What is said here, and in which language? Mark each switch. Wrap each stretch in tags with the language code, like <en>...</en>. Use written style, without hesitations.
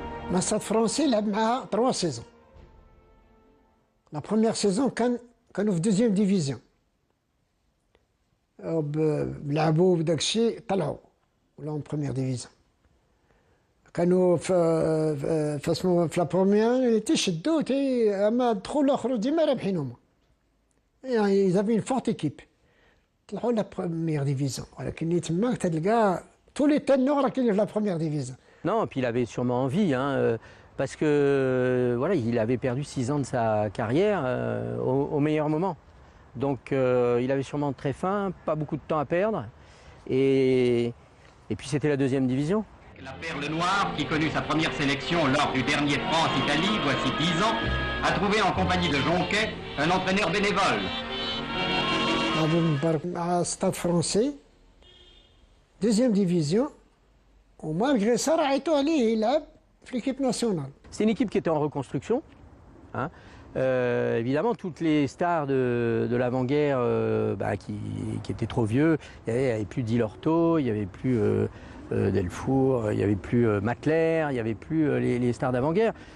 <ar>مع الستاد الفرنسي لعب معها 3 سيزون. لا بروميير سيزون كانوا في دوزيام ديفيزيون. لعبوا بداك الشيء طلعوا ولاو بروميير ديفيزيون. كانوا في لا بروميير تيشدوا اما دخلوا الاخر ديما رابحين هما. يعني زافي فورت ايكيب. طلعوا لا بروميير ديفيزيون ولكن تما تلقى</ar> <fr>tous les ténors là qui la première division. Non, puis il avait sûrement envie, parce que voilà, il avait perdu 6 ans de sa carrière au meilleur moment. Donc il avait sûrement très faim, pas beaucoup de temps à perdre, et puis c'était la 2e division. La perle noire, qui connut sa première sélection lors du dernier France-Italie, voici 10 ans, a trouvé en compagnie de Jonquet un entraîneur bénévole.</fr> <ar>مع ستاد فرنسي 2e division. ومالغري ça راعيتو عليه يلعب في l'équipe nationale.</ar> <fr>C'est une équipe qui était en reconstruction. Hein. Évidemment, toutes les stars de l'avant-guerre qui étaient trop vieux, il n'y avait plus Dilorto, il n'y avait plus Delfour, il n'y avait plus Matler, il n'y avait plus les stars d'avant-guerre.</fr>